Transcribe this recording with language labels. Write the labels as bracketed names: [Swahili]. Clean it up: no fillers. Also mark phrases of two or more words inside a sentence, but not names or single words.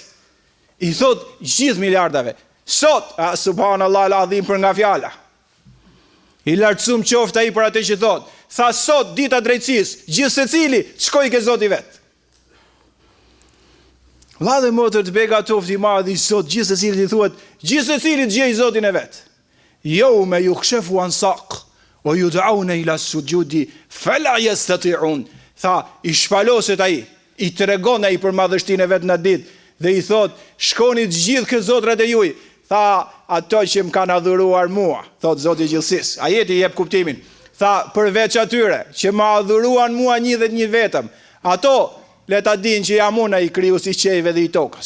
[Albanian] I thot gjithë miliardave. Sot, [Arabic] سبحان الله العظيم [Albanian] për nga fjala. I lartësum qoftë ai për atë që thot. Tha sot dita drejtësisë, gjithë secili shkoi ke Zoti vet. Vlla dhe motër të beqatoft i madh i Zot, gjithë secili i thuhet, gjithë secili gjej Zotin e vet. [Arabic] يوم يكشف عن ساق ويدعون إلى السجود فلا يستطيعون. [Albanian] Tha i shpaloset ai, i tregon ai për madhështinë e vet në ditë dhe i thot, shkoni të gjithë ke zotrat e juaj. Tha ato që më kanë adhuruar mua, thot Zoti i gjithësisë. Ajeti jep kuptimin. Tha përveç atyre që më adhuruan mua një dhe një vetëm, ato le ta dinë që jam unë ai krijuesi i qejve dhe i tokës.